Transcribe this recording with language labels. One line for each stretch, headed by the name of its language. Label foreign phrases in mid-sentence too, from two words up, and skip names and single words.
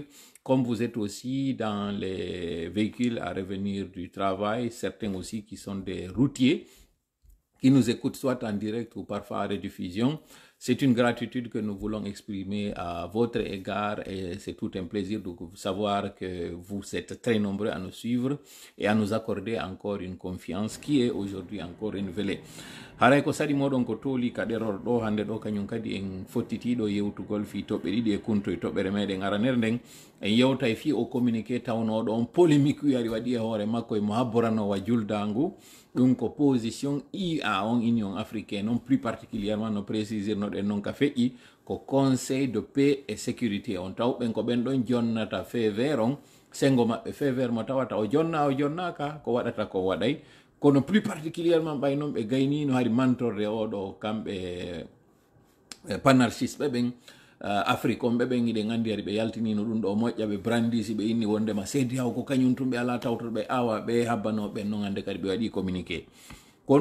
French: Comme vous êtes aussi dans les véhicules à revenir du travail, certains aussi qui sont des routiers, qui nous écoutent soit en direct ou parfois à rediffusion. C'est une gratitude que nous voulons exprimer à votre égard et c'est tout un plaisir de savoir que vous êtes très nombreux à nous suivre et à nous accorder encore une confiance qui est aujourd'hui encore renouvelée.
Fula: Haray ko sadi moɗon ko tooli ka ɗeror ɗo hande ɗo kañum kadi en fottitiɗo yewtugol fi toɓɓe ɗiɗi e kunto e toɓɓere meɗen aranere nden en yewtay fi o communiqué tawnoɗo on polémique wiyari waɗi e hoore makko e mo habboranowa juldangu ɗum ko position IA on Union africaine
French: non plus particulièrement
Fula: no précisirno ɗen noon ka feƴƴi ko
French: conseil de paix et sécurité
Fula: on taw ɓen ko ɓen ɗon jonnata
French: fait vert
Fula: on sengo maɓɓe
French: fait vert
Fula: mo tawata o jonnaka ko waɗata ko waɗay kono
French: plus particulièrement
Fula: ɓay noon ɓe gayni no hari mantorde oɗo kamɓe panarchisme ɓen Afrique on ɓeɓen iɗen andi ari ɓe yaltinino ɗum ɗo moƴƴa ɓe brandisi ɓe inni wondema CEDEAO ko kañum tum ɓe ala tawtoto ɓe awa ɓe habbanoɓe noon hande kadi ɓe waɗi communiqué kono